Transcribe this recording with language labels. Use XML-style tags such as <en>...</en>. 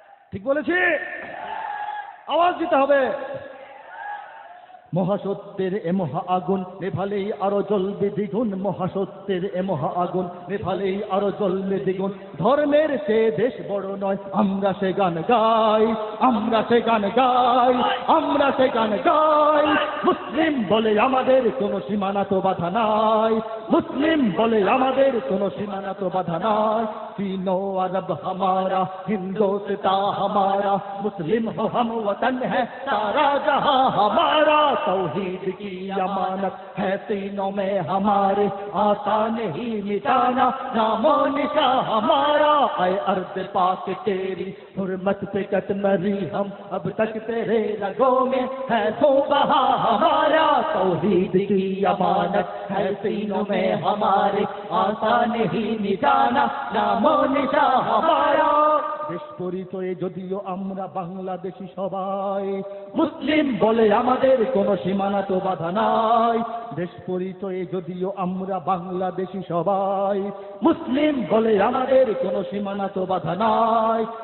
<bn>ঠিক বলেছি? আওয়াজ দিতে হবে। মহাসত্যের এ মহা আগুন নেভালেই আরো জ্বলবে দ্বিগুণ, মহাসত্যের এ মহা আগুন নেভালেই আরো জ্বলবে দ্বিগুণ। ধর্মের সে দেশ বড় নয়, আমরা সে গান গাই, আমরা সে গান গাই, আমরা সে গান গাই। মুসলিম বলে আমাদের কোনো সীমানা তো বাধা নাই, মুসলিম বলে আমাদের কোনো সীমানা তো বাধা নাই।</bn> <hi>तीनों अरब हमारा, हिंदुस्तां हमारा, मुस्लिम हो हम वतन है सारा जहां हमारा। तौहीद की अमानत है सीनों में हमारे, आता नहीं मिटाना नामो निशा हमारा। ऐ अर्ज़ पाक तेरी हुर्मत पे कट मरी हम, अब तक तेरे रगों में है खून बहा हमारा। तौहीद की अमानत है सीनों में हमारे, आता नहीं मिटाना नामो निशा हमारा।</hi> <bn>দেশ পরিচয়ে যদিও আমরা বাংলাদেশি সবাই, মুসলিম বলে আমাদের কোনো সীমানা তো বাধা নাই। দেশ পরিচয়ে যদিও আমরা বাংলাদেশি সবাই, মুসলিম বলে আমাদের কোনো সীমানা তো বাধা নাই।</bn>